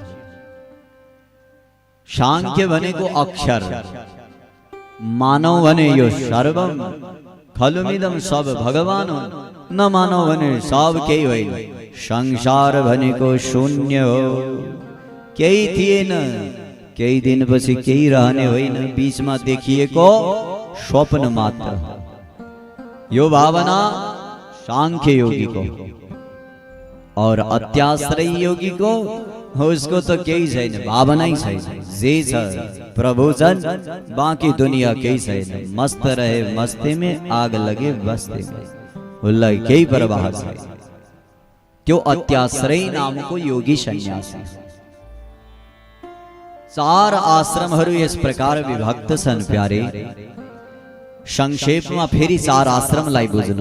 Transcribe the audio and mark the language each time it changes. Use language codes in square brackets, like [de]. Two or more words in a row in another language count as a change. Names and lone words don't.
[ne] सांख्य भनेको अक्षर, मानव भने यो [sa] सर्वम खलुमिदम [ne] सब भगवान हो, न मानव भने सब केही होइन। संसार भनेको शून्य हो, केही थिएन, केही दिनपछि केही रहने होइन, बीचमा देखिएको स्वप्न मात्र। यो भावना [hi] सांख्य योगी को, और अत्याश्रयी योगी को उसको तो [ne] केही छैन, भावना ही छैन। जे छ प्रभु छन्, बाँकी दुनिया केही छैन। [hi] मस्त रहे मस्ती में, आग लगे बस्ती में, [ne] उसलाई केही परवाह छैन। त्यो अत्याश्रयी नामको योगी सन्यासी। चार आश्रमहरू यस प्रकार विभक्त छन् प्यारे। संक्षेपमा फेरि चार आश्रमलाई बुझ्नु।